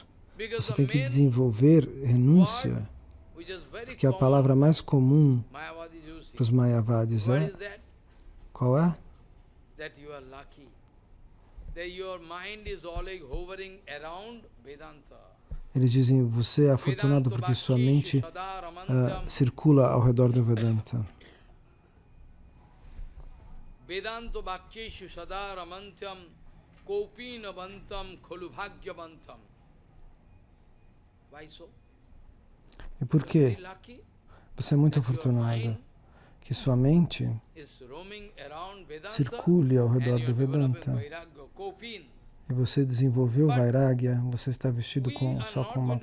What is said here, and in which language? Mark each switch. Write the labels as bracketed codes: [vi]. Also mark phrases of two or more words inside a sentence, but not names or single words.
[pt] Você tem que desenvolver renúncia, porque a palavra mais comum para os mayavadis é... Qual é? Eles dizem, você é afortunado porque sua mente circula ao redor do Vedanta. [sa] वेदान्तो भक्येषु सदारमन्त्यम् कोपिनवन्तम् खलुभाग्यवन्तम्. [pt] E por quê? Você é muito afortunado que sua mente circule ao redor do Vedanta. E você desenvolveu Vairagya, você está vestido só com uma...